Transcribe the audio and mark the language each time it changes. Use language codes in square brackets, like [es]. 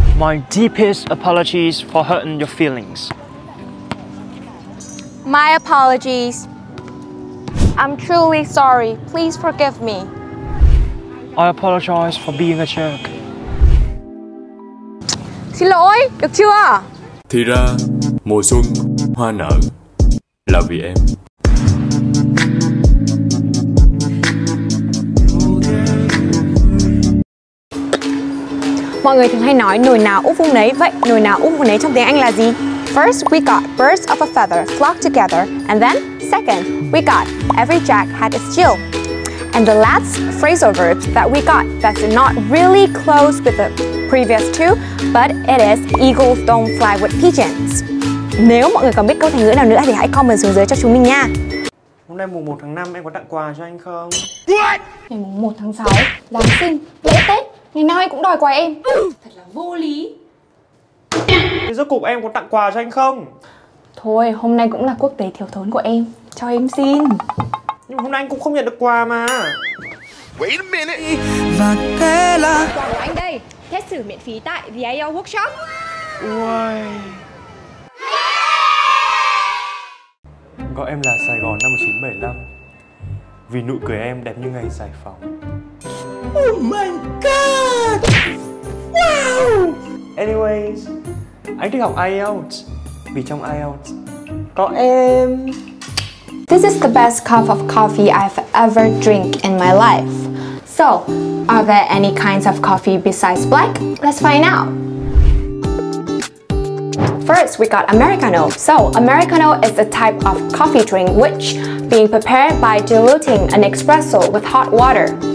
[en] My deepest apologies for hurting your feelings. My apologies. I'm truly sorry. Please forgive me. I apologize for being a jerk. [vi] Xin lỗi, được chưa? Thì ra mùa xuân hoa nở là vì em. Mọi người thường hay nói nồi nào úp vung nấy. Vậy nồi nào úp vung nấy trong tiếng Anh là gì? [en] First, we got birds of a feather flock together. And then, second, we got every Jack had its Jill. And the last phrasal verbs that we got that's not really close with the previous two, but it is eagles don't fly with pigeons. [vi] Nếu mọi người còn biết câu thành ngữ nào nữa thì hãy comment xuống dưới cho chúng mình nha. Hôm nay mùng 1 tháng 5 em có tặng quà cho anh không? Ngày mùng 1 tháng 6, Giáng sinh, lễ Tết, ngày nào anh cũng đòi quà em. Thật là vô lý. Thế rốt cuộc em có tặng quà cho anh không? Thôi, hôm nay cũng là quốc tế thiếu thốn của em. Cho em xin. Nhưng hôm nay anh cũng không nhận được quà mà. [en] Wait a minute. [vi] Và thế là Quà của anh đây. Test thử miễn phí tại The IELTS Workshop. Uầy. Gọi em là Sài Gòn năm 1975. vì nụ cười em đẹp như ngày giải phóng. [en] Oh my god! Wow! [vi] Anyways, anh thích học IELTS vì trong IELTS có em. [en] This is the best cup of coffee I've ever drank in my life. So, are there any kinds of coffee besides black? Let's find out. First, we got Americano. So, Americano is a type of coffee drink which being prepared by diluting an espresso with hot water.